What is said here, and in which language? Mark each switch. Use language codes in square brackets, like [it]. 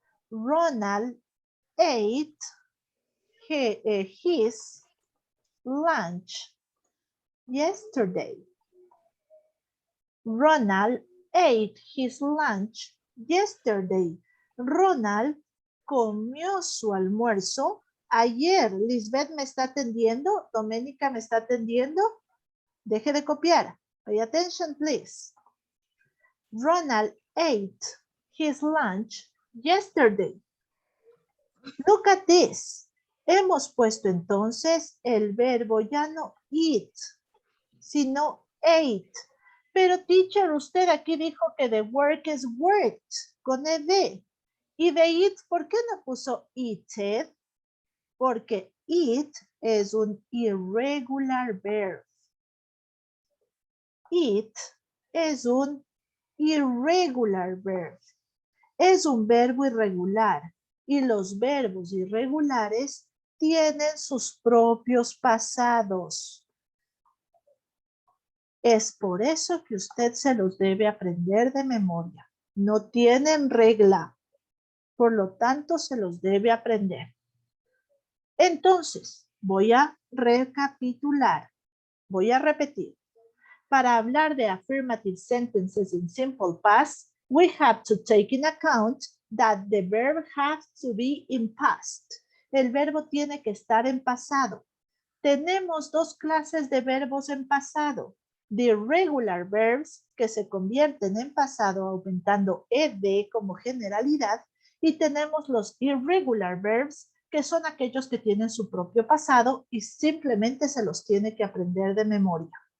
[en] Ronald ate his lunch yesterday. Ronald ate his lunch yesterday. [es] Ronald comió su almuerzo ayer. Lisbeth me está atendiendo. Doménica me está atendiendo. Deje de copiar. [en] Pay attention, please. Ronald ate his lunch yesterday. Look at this. [es] Hemos puesto entonces el verbo ya no eat, sino ate. Pero teacher, usted aquí dijo que the work es worked, con ed. Y de eat, ¿por qué no puso eated? Porque eat es un irregular verb. Eat es un irregular verb. Es un verbo irregular. Y los verbos irregulares tienen sus propios pasados. Es por eso que usted se los debe aprender de memoria. No tienen regla. Por lo tanto, se los debe aprender. Entonces, voy a recapitular. Voy a repetir. Para hablar de [en] affirmative sentences in simple past, we have to take in account that the verb has to be in past. [es] El verbo tiene que estar en pasado. Tenemos dos clases de verbos en pasado. The irregular verbs, que se convierten en pasado aumentando ed como generalidad, y tenemos los irregular verbs, que son aquellos que tienen su propio pasado y simplemente se los tiene que aprender de memoria.